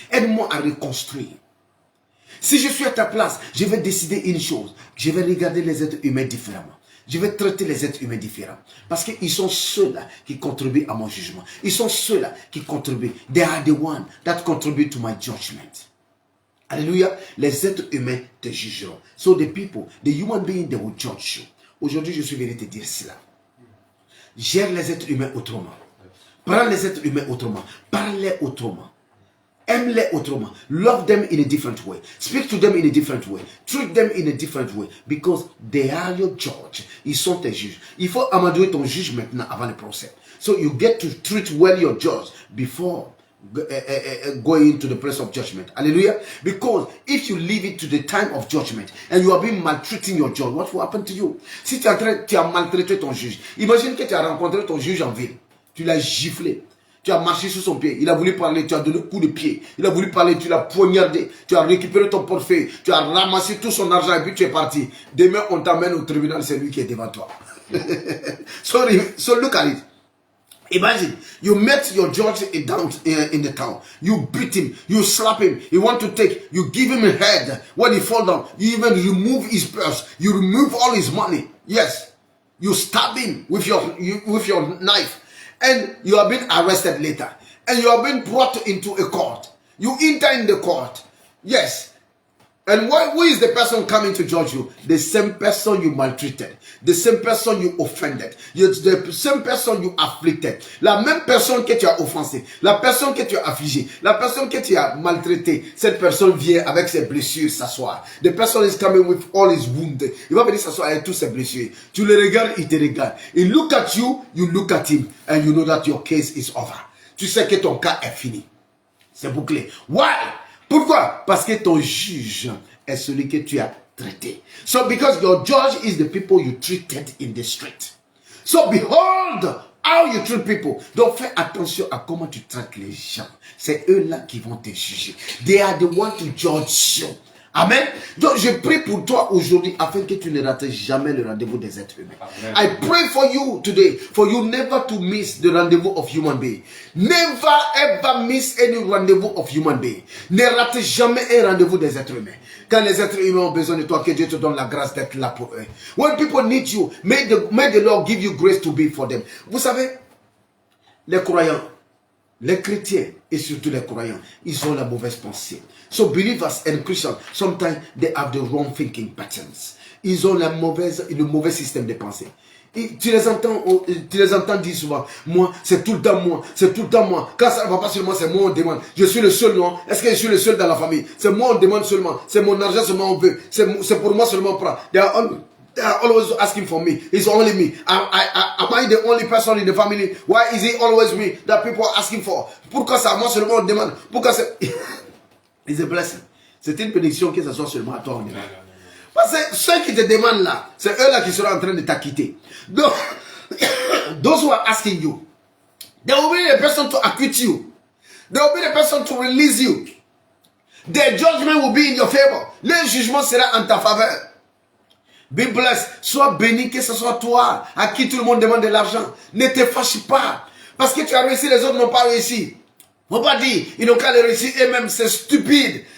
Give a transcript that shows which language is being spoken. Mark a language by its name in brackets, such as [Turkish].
[French] Aide-moi à reconstruire. Si je suis à ta place, je vais décider une chose. Je vais regarder les êtres humains différemment. Je vais traiter les êtres humains différemment. Parce qu'ils sont ceux-là qui contribuent à mon jugement. Ils sont ceux-là qui contribuent. [English] They are the ones that contribute to my judgment. Alléluia. [French] Les êtres humains te jugeront. [English] So the people, the human beings, they will judge you. [French] Aujourd'hui, je suis venu te dire cela. Gère les êtres humains autrement. Prends les êtres humains autrement. Parle-les autrement. Aime-les autrement. [English] Love them in a different way. Speak to them in a different way. Treat them in a different way. Because they are your judge. [French] Ils sont tes juges. Il faut amadouer ton juge maintenant avant le procès. [English] So you get to treat well your judge before going to the place of judgment. Hallelujah. Because if you leave it to the time of judgment and you have been maltreating your judge, what will happen to you? [French] Si tu as maltraité ton juge, imagine que tu as rencontré ton juge en ville. Tu l'as giflé. Tu as marché sur son pied, il a voulu parler, tu as donné un coup de pied. Il a voulu parler, tu l'as poignardé. Tu as récupéré ton portefeuille, tu as ramassé tout son argent et puis tu es parti. Demain, on t'amène au tribunal, c'est lui qui est devant toi. [English] So look at it. Imagine, you met your judge down in the town. You beat him, you slap him. You want to take, you give him a head. When he fall down, you even remove his purse. You remove all his money. Yes, you stab him with your knife. And you have been arrested later. And you have been brought into a court. You enter in the court. Yes. And who is the person coming to judge you? The same person you maltreated. The same person you offended. The same person you afflicted. [French] La même personne que tu as offensé. La personne que tu as affligée. La personne que tu as maltraitée. Cette personne vient avec ses blessures s'asseoir. [English] The person is coming with all his wounds. [French] Il va venir s'asseoir avec toutes ses blessures. Tu le regardes, il te regarde. [English] He look at you, you look at him. And you know that your case is over. [French] Tu sais que ton cas est fini. C'est bouclé. Why? Pourquoi? Parce que ton juge est celui que tu as traité. [English] So because your judge is the people you treated in the street. So behold how you treat people. [French] Donc fais attention à comment tu traites les gens. C'est eux-là qui vont te juger. [English] They are the ones to judge you. Amen. [French] Donc je prie pour toi aujourd'hui afin que tu ne rates jamais le rendez-vous des êtres humains. Amen. [English] I pray for you today, for you never to miss the rendezvous of human being. Never ever miss any rendezvous of human being. [French] Ne rate jamais un rendez-vous des êtres humains. Quand les êtres humains ont besoin de toi, que Dieu te donne la grâce d'être là pour eux. [English] When people need you, may the Lord give you grace to be for them. [French] Vous savez, les croyants, les chrétiens et surtout les croyants, ils ont la mauvaise pensée. [English] So believers and Christians, sometimes they have the wrong thinking patterns. [French] Ils ont le mauvais système de pensée. Et tu les entends dire souvent, moi, c'est tout le temps moi, c'est tout le temps moi. Quand ça ne va pas seulement, c'est moi on demande. Je suis le seul, non? Est-ce que je suis le seul dans la famille? C'est moi on demande seulement. C'est mon argent seulement on veut. C'est pour moi seulement on prend. [English] They are always asking for me. It's only me. Am I the only person in the family? Why is it always me that people are asking for? [French] Pourquoi c'est à moi seulement on demande? Pourquoi c'est... [English] It's a blessing. [French] C'est une bénédiction que ce soit seulement à toi on demande. Parce que ceux qui te demandent là, c'est eux-là qui seront en train de t'acquitter. [English] Donc, those who are asking you, they will be the person to acquit you. They will be the person to release you. Their judgment will be in your favor. [French] Le jugement sera en ta faveur. [English] Be blessed. [French] Sois béni, que ce soit toi à qui tout le monde demande de l'argent. Ne te fâche pas. Parce que tu as réussi, les autres n'ont pas réussi. Faut pas dire, ils n'ont qu'à le réussir eux-mêmes, c'est stupide.